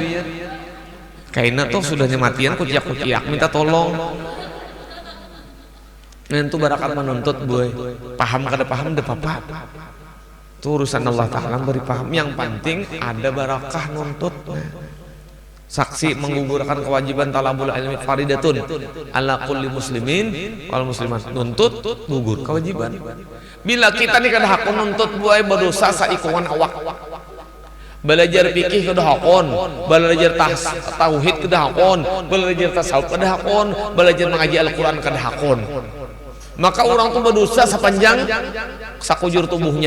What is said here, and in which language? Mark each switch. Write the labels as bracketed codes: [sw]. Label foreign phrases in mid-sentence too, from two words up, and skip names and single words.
[bjn] Kayaknya tuh sudah nyematian kuciak minta tolong. Itu barakat menuntut boy. Paham kada paham deh papa. Itu urusan Allah Ta'ala beri paham. Yang penting ada barakah nuntut. Saksi menggugurkan kewajiban [ar] طلب العلم فريضة على كل مسلمين والمسلمات. [bjn] Nuntut gugur kewajiban. Bila kita nih kada hakun nuntut buai berdosa saikungan awak. Belajar fikih kada hakun, belajar tauhid kada hakun, belajar tasawuf kada hakun, belajar mengaji Al-Qur'an kada hakun. Maka orang tuh berdosa sepanjang sakujur tubuhnya.